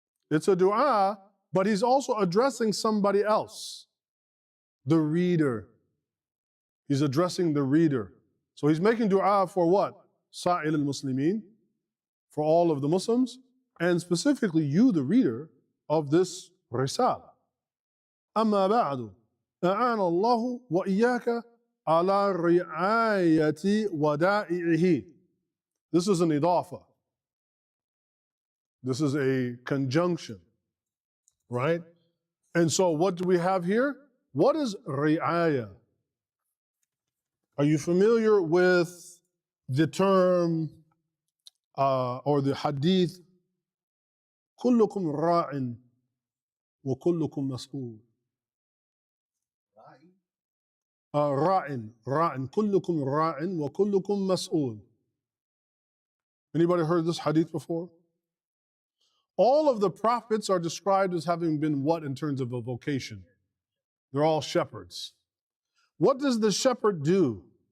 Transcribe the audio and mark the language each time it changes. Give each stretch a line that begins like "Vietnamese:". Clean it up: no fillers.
English: It's a dua, but he's also addressing somebody else, the reader. He's addressing the reader. So he's making dua for what? Sa'il al-Muslimin, for all of the Muslims, and specifically you, the reader of this risala.
Arabic: أما بعد أعان الله وإياك على رعاية ودائعه.
English: This is an idafa. This is a conjunction, right? And so what do we have here? What is ri'aya? Are you familiar with the term or the hadith?
Arabic: كلكم راع وكلكم مسؤول. راع كلكم راع وكلكم مسؤول.
English: Anybody heard this hadith before? All of the prophets are described as having been what in terms of a vocation? They're all shepherds. What does the shepherd do?